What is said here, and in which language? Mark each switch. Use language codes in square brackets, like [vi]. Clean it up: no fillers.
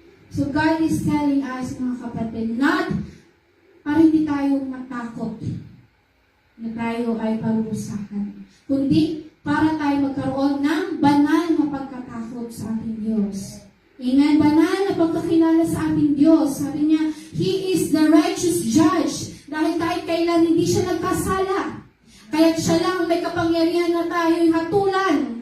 [tl] So God is telling us, mga kapatid, not para hindi tayo matakot na tayo ay parusahan, kundi para tayo magkaroon ng banal na pagkatakot sa ating Diyos. Amen? Banal na pagkakilala sa ating Diyos. Sabi niya, [en] He is the righteous judge. [tl] Dahil kahit kailan hindi siya nagkasala. Kaya siya lang may kapangyarihan na tayo'y hatulan.